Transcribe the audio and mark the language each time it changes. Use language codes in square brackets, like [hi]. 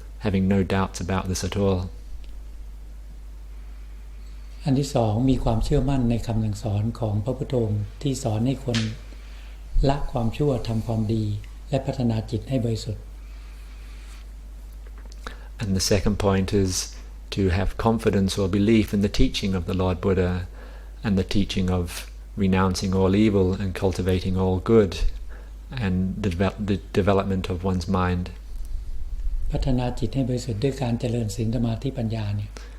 [en] Having no doubts about this at all. [th] อันที่สองมีความเชื่อมั่นในคำสั่งสอนของพระพุทธองค์ที่สอนให้คนละความชั่วทำความดีและพัฒนาจิตให้บริสุทธิ์ [en] And the second point is to have confidence or belief in the teaching of the Lord Buddha and the teaching of renouncing all evil and cultivating all good and the development of one's mind. [th] พัฒนาจิตให้บริสุทธิ์ด้วยการเจริญศีลสมาธิปัญญาเนี่ย